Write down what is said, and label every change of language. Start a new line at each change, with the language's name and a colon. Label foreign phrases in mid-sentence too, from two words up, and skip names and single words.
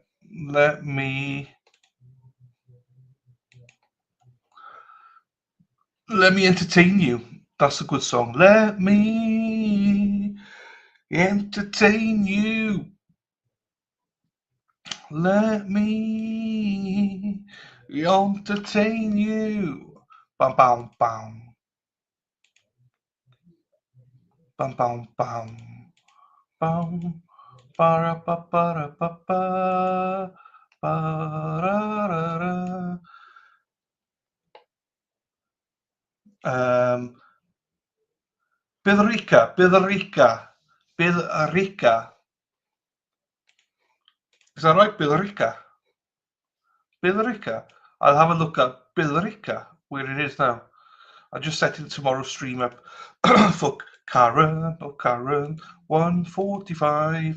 English: Let me entertain you. That's a good song. Let me entertain you. Let me entertain you. Bam, bam, bam. Bam, bam, bam. Bam. Ba ba ba ba ba ba. Billerica. Is that right, Billerica? I'll have a look at Billerica, where it is now. I just set in tomorrow's stream up for Karen, 1:45.